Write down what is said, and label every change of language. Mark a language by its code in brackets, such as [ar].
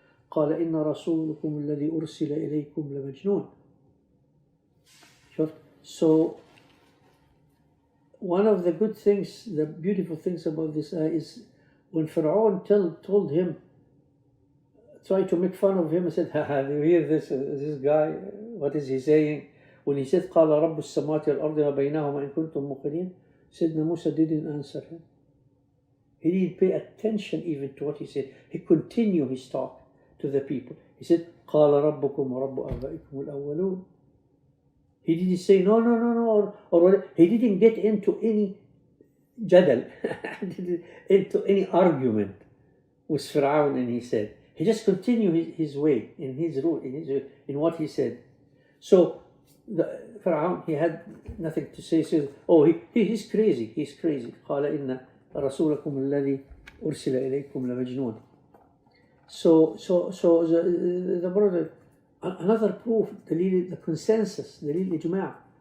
[ar] قال إن رسولكم الذي أرسل إليكم لمجنون. [en] So one of the good things, the beautiful things about this ayah is when Pharaoh told him, tried to make fun of him and said, do you hear this guy, what is he saying? When he said [ar] قال رب السماوات والأرض وما بينهما إن كنتم موقنين, [en] Sayyidina Musa didn't answer him. He didn't pay attention even to what he said. He continued his talk to the people. He said, [ar] قَالَ رَبُّكُمْ وَرَبُّ آبَائِكُمُ الْأَوَّلُونَ. [en] He didn't say no, or whatever. He didn't get into any jadal, into any argument with Fir'aun, and he said. He just continued his way, in his rule, in what he said. So the Fir'aun, he had nothing to say. He said, oh, he's crazy. He's crazy. [ar] قال إن رسولكم الذي أرسل إليكم لمجنون. [en] So the brother, another proof, the consensus, [ar] دليل إجماع.